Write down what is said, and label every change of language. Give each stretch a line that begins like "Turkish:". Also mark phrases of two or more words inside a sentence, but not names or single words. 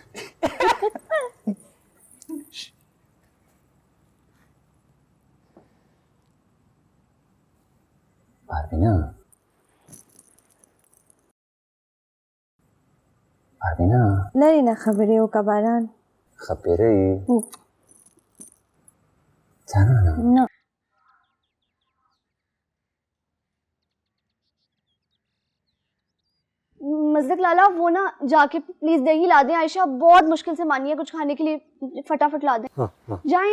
Pashto: باربینا لرې نه خبرې وکړه باران. خبرې جانانه نه
Urdu: مزدک لالہ وہ نا جاکے پلیز دہی لا دیں. عائشہ بہت مشکل سے مانی ہے کچھ کھانے کے لیے، فٹافٹ لا دیں. جائیں.